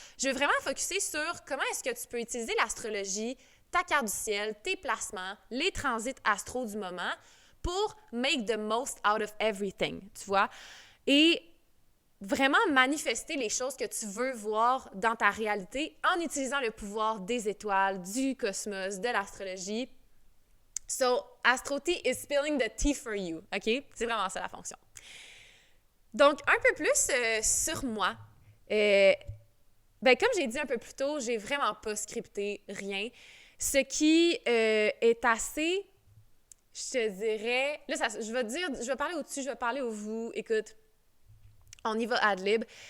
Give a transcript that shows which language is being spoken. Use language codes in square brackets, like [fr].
[fr] Je veux vraiment focuser sur comment est-ce que tu peux utiliser l'astrologie, ta carte du ciel, tes placements, les transits astro du moment pour [en] make the most out of everything, [fr] tu vois? Et vraiment manifester les choses que tu veux voir dans ta réalité en utilisant le pouvoir des étoiles, du cosmos, de l'astrologie. [en] So, Astro Tea is spilling the tea for you, OK? [fr] C'est vraiment ça la fonction. Donc, un peu plus sur moi. Comme j'ai dit un peu plus tôt, j'ai vraiment pas scripté rien. Ce qui est assez, je te dirais... Là, je vais parler au-dessus, je vais parler au vous. Écoute, on y va ad lib.